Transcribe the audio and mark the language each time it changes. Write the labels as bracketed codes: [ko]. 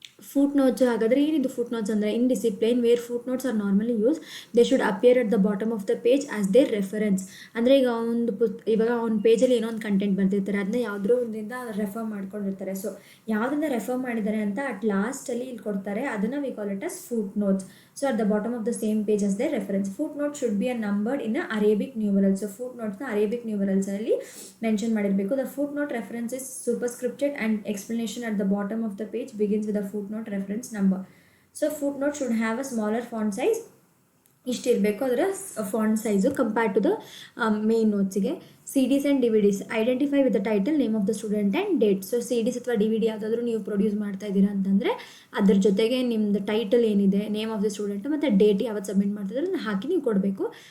[en] footnotes, [kn] ಹಾಗಾದರೆ ಏನಿದು foot notes ಅಂದರೆ [en] In discipline where footnotes are normally use they should appear at the bottom of the page as their reference. [kn] ಅಂದರೆ ಈಗ ಇವಾಗ ಒಂದು ಪೇಜಲ್ಲಿ ಏನೋ ಒಂದು ಕಂಟೆಂಟ್ ಬರ್ತಿರ್ತಾರೆ, ಅದನ್ನ ಯಾವುದೋ ಒಂದಿಂದ ರೆಫರ್ ಮಾಡ್ಕೊಂಡಿರ್ತಾರೆ. ಸೊ ಯಾವುದನ್ನ ರೆಫರ್ ಮಾಡಿದ್ದಾರೆ ಅಂತ ಅಟ್ ಲಾಸ್ಟಲ್ಲಿ ಇಲ್ಲಿ ಕೊಡ್ತಾರೆ, ಅದನ್ನು [en] We call it as footnotes. So at the bottom of the same page as their reference. Footnote should be a numbered in a Arabic numerals. So footnotes Arabic numerals [kn] ಅಲ್ಲಿ mention ಮಾಡಿರಬೇಕು. [en] The footnote reference is superscripted and explanation at the bottom of the page begins with a footnote reference number. So footnote should have a smaller font size. [kn] ಇಷ್ಟಿರಬೇಕು ಅದರ font size compare to the main ನೋಟ್ಸಿಗೆ. [en] CDs and DVDs identify with the title, name of the student and date. [kn] So CDs ಅಥವಾ DVD ಯಾವುದಾದ್ರೂ ನೀವು produce ಮಾಡ್ತಾ ಇದ್ದೀರಾ ಅಂತಂದರೆ ಅದ್ರ ಜೊತೆಗೆ ನಿಮ್ಮದು ಟೈಟಲ್ ಏನಿದೆ, [en] name of the student [kn] ಮತ್ತು ಡೇಟ್ ಯಾವತ್ತು ಸಬ್ಮಿಟ್ ಮಾಡ್ತಿದ್ರೆ ಅದನ್ನು ಹಾಕಿ ನೀವು ಕೊಡಬೇಕು.